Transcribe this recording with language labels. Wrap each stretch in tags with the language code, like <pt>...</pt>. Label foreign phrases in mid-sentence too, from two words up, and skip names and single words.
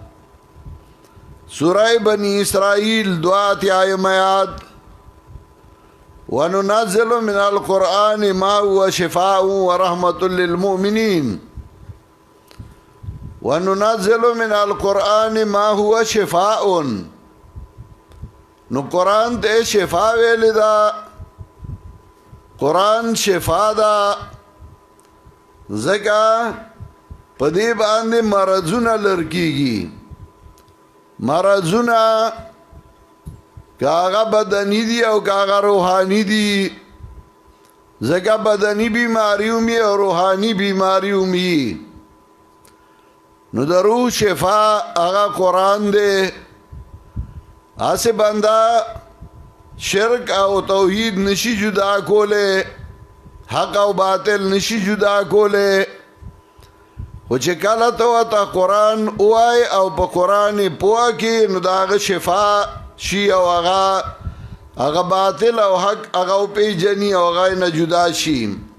<ar>سورہ بنی اسرائیل 2 آیات وَنُنَزِّلُ مِنَ الْقُرْآنِ مَا هُوَ شِفَاءٌ وَرَحْمَةٌ لِّلْمُؤْمِنِينَ وَنُنَزِّلُ مِنَ الْقُرْآنِ مَا هُوَ شِفَاءٌ.</ar> <ps>نو قرآن ته شفا ویل دا، قرآن شفا دا، ځکه په دې باندې مرضونه لرکیږي. مرضونه کاغه بدنی دی او کاغه روحانی دی، ځکه بدنی بیماری اومی او روحانی بیماری اومی. نو د روح شفا هغه قرآن دی. آسه بنده شرک او توحید نشی جدا کوله، حق او باطل نشی جدا کوله. خو چې کله ته ته قرآن وای او په قرآن پوه کې نو د هغه شفا شي او هغه باطل او حق هغه پیژني او هغه نه جدا شي.</ps>